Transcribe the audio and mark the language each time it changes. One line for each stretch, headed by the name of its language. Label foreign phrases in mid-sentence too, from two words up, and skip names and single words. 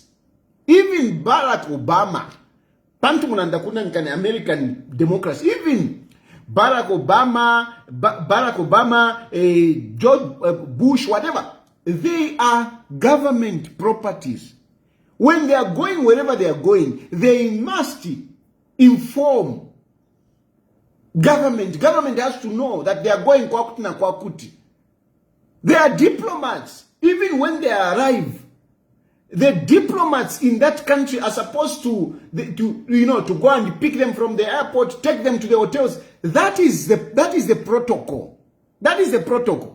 English: Even Barack Obama, American democracy, even Barack Obama, George Bush, whatever, they are government properties. When they are going wherever they are going, they must inform government. Government has to know that they are going
Nyanja: kwa kuti na kwa kuti.
English: They are diplomats. Even when they arrive, the diplomats in that country are supposed to go and pick them from the airport, take them to the hotels. That is the protocol. That is the protocol.